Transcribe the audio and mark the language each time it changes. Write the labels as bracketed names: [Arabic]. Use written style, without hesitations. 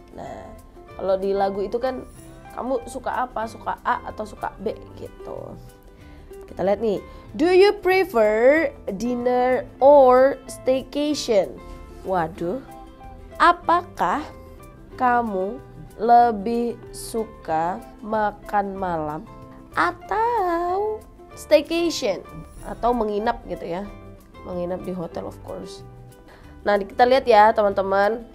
[Indonesian] Nah, kalau di lagu itu kan kamu suka apa? Suka A atau suka B gitu. Kita lihat nih. [English] Do you prefer dinner or staycation? [Indonesian] Waduh. Apakah kamu lebih suka makan malam atau staycation atau menginap gitu ya? Menginap di hotel [English] of course. [Indonesian] Nah, kita lihat ya teman-teman.